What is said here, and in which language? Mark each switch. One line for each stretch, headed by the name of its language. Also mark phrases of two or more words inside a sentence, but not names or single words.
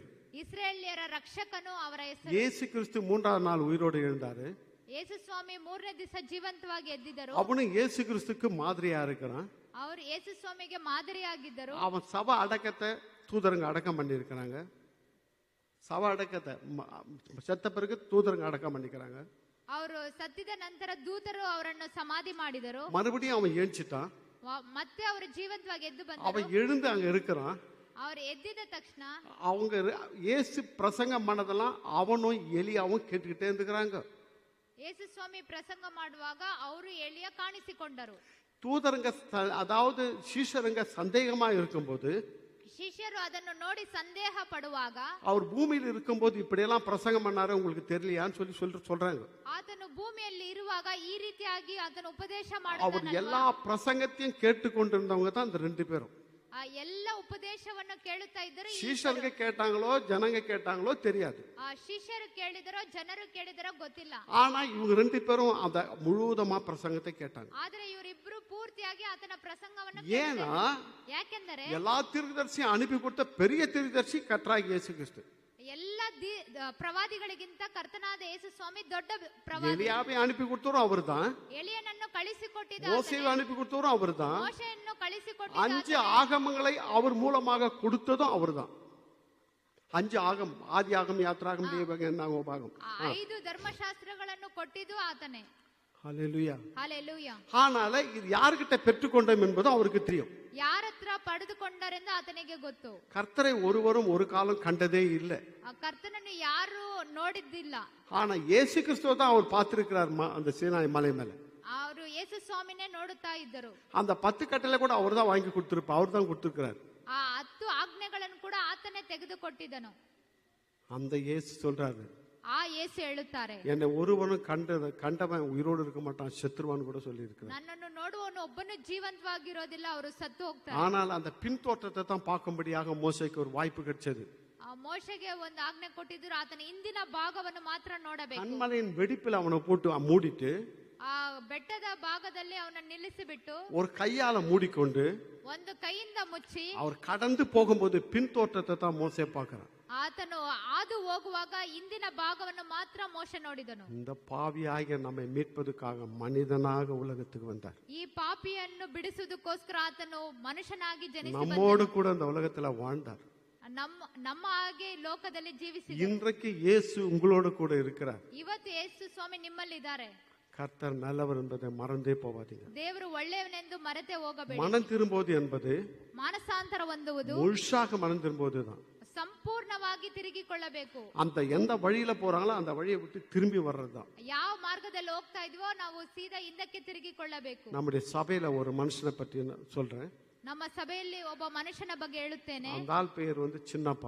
Kannada: ಇಸ್ರೇಲ್ಯರ ರಕ್ಷಕನು ಅವರ ಹೆಸರು.
Tamil: இயேசு கிறிஸ்து 3ஆம் நாள் உயிரோடு எழுந்தாரு.
Kannada: ಯೇಸು ಸ್ವಾಮಿ 3ನೇ ದಿವಸ ಜೀವಂತವಾಗಿ ಎದ್ದಿದ್ದರು.
Tamil: அவனும் இயேசு கிறிஸ்துக்கு மாதிரியா இருக்கிறான்.
Kannada: ಅವರು ಯೇಸು ಸ್ವಾಮಿಗೆ ಮಾದರಿಯಾಗಿದ್ದರು.
Tamil: அவன் சபை அடக்கத்தை தூதருங்க அடக்கம் பண்ணி இருக்கிறாங்க. சபை அடக்கத்தை செத்த பிறகு தூதருங்க அடக்கம் பண்ணிக்கிறாங்க.
Kannada: ಅವರು ಸತ್ತಿದ ನಂತರ ದೂತರು ಅವರನ್ನು ಸಮಾಧಿ ಮಾಡಿದರು.
Tamil: மறுபடியும் அவன் ஏஞ்சிட்டான்.
Kannada: ಮತ್ತೆ ಅವರು ಜೀವಂತವಾಗಿ ಎದ್ದು ಬಂದರು.
Tamil: அவன் எழுந்து அங்க இருக்கிறான்.
Kannada: ಅವರು ಎದ್ದಿದ ತಕ್ಷಣ
Tamil: அவங்க இயேசு பிரசங்கம் பண்ணதெல்லாம் அவனும் எலியாவும் கேட்டுக்கிட்டே இருக்கிறாங்க.
Kannada: ಯೇಸು ಸ್ವಾಮಿ ಪ್ರಸಂಗ ಮಾಡುವಾಗ ಅವರು ಎಲಿಯ ಕಾಣಿಸಿಕೊಂಡರು.
Tamil: தூதருங்க அதாவது சீஷருங்க சந்தேகமா இருக்கும்போது
Kannada: ಶಿಷ್ಯರು ಅದನ್ನು ನೋಡಿ ಸಂದೇಹ ಪಡುವಾಗ
Tamil: அவர் பூமியில் இருக்கும்போது இப்படியெல்லாம் பிரசங்கம் பண்ணாரு உங்களுக்கு தெரியலையான்னு சொல்றாங்க.
Kannada: ಆತನು ಭೂಮಿಯಲ್ಲಿ ಇರುವಾಗ ಈ ರೀತಿಯಾಗಿ ಆತನು ಉಪದೇಶ
Tamil: அவர்
Kannada: ಮಾಡಿದ
Tamil: எல்லா பிரசங்கத்தையும் கேட்டுக்கொண்டிருந்தவங்க தான் அந்த 2 பேரும்.
Kannada: ಎಲ್ಲ ಉಪದೇಶವನ್ನು ಕೇಳುತ್ತಾ ಇದ್ದರು.
Tamil: சீஷருங்க கேட்டாங்களோ ஜனங்க கேட்டாங்களோ தெரியாது.
Kannada: ಶಿಷ್ಯರು ಕೇಳಿದರೋ ಜನರು ಕೇಳಿದರೋ ಗೊತ್ತಿಲ್ಲ.
Tamil: ஆனா இவங்க 2 பேரும் அந்த முழுவதுமா பிரசங்கத்தை கேட்டாங்க.
Kannada: ಆದರೆ ಇವರಿಬ್ಬರು ಪೂರ್ತಿಯಾಗಿ ಆತನ ಪ್ರಸಂಗವನ್ನು
Tamil: ஏன்னா
Kannada: ಯಾಕೆಂದರೆ
Tamil: எல்லா தீர்க்கதரிசியும் அனுப்பி கொடுத்த பெரிய தீர்க்கதரிசி கர்த்தராகிய இயேசு கிறிஸ்து.
Kannada: ಎಲ್ಲ ಪ್ರವಾದಿಗಳಿಗಿಂತ ಕರ್ತನಾದ ಯೇಸು ಸ್ವಾಮಿ ದೊಡ್ಡ ಪ್ರವಾದಿ.
Tamil: எலியாவை அனுப்பி கொடுத்தவரும் அவர்தான்.
Kannada: ಎಲಿಯನನ್ನು ಕಳಿಸಿಕೊಟ್ಟಿದ್ದ
Tamil: மோசேவை அனுப்பி கொடுத்தவரும் அவர்தான்.
Kannada: ಮೋಶೆಯನ್ನು ಕಳಿಸಿಕೊಟ್ಟಿದ್ದ
Tamil: 5 ஆகமங்களை அவர் மூலமாக கொடுத்ததும் அவர்தான். 5 ஆகம், ஆதி ஆகம், யாத்ராகம், லேவியகம், என்னாகமம்.
Kannada: 5 ಧರ್ಮಶಾಸ್ತ್ರಗಳನ್ನು ಕೊಟ್ಟಿದ್ದು ಆತನೇ.
Tamil: ஹல்லேலூயா. ஹalleluya. ஆனால இது யார்கிட்ட பெற்றுக்கொண்டோம் என்பது அவருக்கு தெரியும்.
Kannada: ಯಾರತ್ರ ಪಡೆದುಕೊಂಡರೆಂದು ಆತನಿಗೆ ಗೊತ್ತು.
Tamil: கர்த்தரை ஒருவரும் ஒரு காலம் கண்டதே இல்லை.
Kannada: ಆ ಕರ್ತನನ್ನು ಯಾರು ನೋಡಿದ್ದಿಲ್ಲ.
Tamil: ஆனா இயேசு கிறிஸ்துவை தான் அவர் பார்த்திருக்கிறார் அந்த சீனாய் மலை மேல.
Kannada: ಅವರು ಯೇಸು ಸ್ವಾಮಿನೇ ನೋಡುತ್ತಾ ಇದ್ದರು.
Tamil: அந்த 10 கட்டளை கூட அவர் தான் வாங்கி கொடுத்திருப்பார். அவர் தான் கொடுத்திருக்கிறார்.
Kannada: ಆ 10 ಆಜ್ಞೆಗಳನ್ನು ಕೂಡ ಆತನೇ ತೆಗೆದುಕೊಟ್ಟಿದ್ದನು.
Tamil: அந்த இயேசு சொல்றாரு,
Kannada: ಆ ಯೇಸು ಹೇಳುತ್ತಾರೆ,
Tamil: என்னை ஒருவனும் கண்டவன் உயிரோடு இருக்க மாட்டான், செத்துருவான்னு கூட சொல்லி இருக்கிறார்.
Kannada: ನನ್ನನ್ನು ನೋಡುವವನು ಒಬ್ಬನು ಜೀವಂತವಾಗಿರೋದಿಲ್ಲ, ಅವರು ಸತ್ತು ಹೋಗ್ತಾರೆ.
Tamil: ஆனால் அந்த பின் தோற்றத்தை தான் பார்க்கும்படியாக மோசேக்கு ஒரு வாய்ப்பு கிடைச்சது.
Kannada: ಆ ಮೋಶೆಗೆ ಒಂದು ಆಜ್ಞೆ ಕೊಟ್ಟಿದ್ರು, ಆತನ ಹಿಂದಿನ ಭಾಗವನ್ನು ಮಾತ್ರ ನೋಡಬೇಕು.
Tamil: கண்மலையின் வெடிப்பில் அவனை போட்டு மூடிட்டு
Kannada: ಆ ಬೆಟ್ಟದ ಭಾಗದಲ್ಲಿ ಅವನ ನಿಲ್ಲಿಸಿಬಿಟ್ಟು
Tamil: ஒரு கையால மூடிக்கொண்டு
Kannada: ಒಂದು ಕೈಯಿಂದ ಮುಚ್ಚಿ
Tamil: அவர் கடந்து போகும்போது பின் தோற்றத்தை தான் மோசே பார்க்கிறான்.
Kannada: ಆತನು ಹಾದು ಹೋಗುವಾಗ ಹಿಂದಿನ ಭಾಗವನ್ನು ಮಾತ್ರ ಮೋಶೆ ನೋಡಿದನು.
Tamil: இந்த பாவியாகிய நம்மை மீட்பதற்காக மனிதனாக உலகத்துக்கு வந்தார்.
Kannada: ಈ ಪಾಪಿಯನ್ನು ಬಿಡಿಸುವುದಕ್ಕೋಸ್ಕರ ಆತನು ಮನುಷ್ಯನಾಗಿ ಜನಿಸಿ
Tamil: நம்மோடு கூட இந்த உலகத்துல வாழ்ந்தார்.
Kannada: ನಮ್ಮ ಹಾಗೆ ಲೋಕದಲ್ಲಿ ಜೀವಿಸಿದ.
Tamil: இன்றைக்கு இயேசு உங்களோடு கூட இருக்கிறார்.
Kannada: ಇವತ್ತು ಯೇಸು ಸ್ವಾಮಿ ನಿಮ್ಮಲ್ಲಿದ್ದಾರೆ.
Tamil: கர்த்தர் நல்லவர் என்பதை மறந்தே போவாதீங்க.
Kannada: ದೇವರು ಒಳ್ಳೆಯವನೆಂದು ಮರೆತೇ ಹೋಗಬೇಡಿ.
Tamil: மனம் திரும்புவது என்பது
Kannada: ಮಾನಸಾಂತರ ಹೊಂದುವುದು
Tamil: முழுசாக மனம் திரும்புவதுதான்.
Kannada: ಸಂಪೂರ್ಣವಾಗಿ ತಿರುಗಿಕೊಳ್ಳಬೇಕು.
Tamil: அந்த எந்த வழியில போறாங்களோ அந்த வழியை விட்டு திரும்பி வர்றதுதான்.
Kannada: ಯಾವ ಮಾರ್ಗದಲ್ಲಿ ಹೋಗ್ತಾ ಇದೀವೋ ನಾವು ಸೀದಾ ಹಿಂದಕ್ಕೆ ತಿರುಗಿಕೊಳ್ಳಬೇಕು.
Tamil: நம்முடைய சபையில ஒரு மனுஷனை பற்றி சொல்றேன்.
Kannada: ನಮ್ಮ ಸಭೆಯಲ್ಲಿ ಒಬ್ಬ ಮನುಷ್ಯನ ಬಗ್ಗೆ ಹೇಳುತ್ತೇನೆ.
Tamil: அந்த ஆள் பெயர் சின்னப்பா.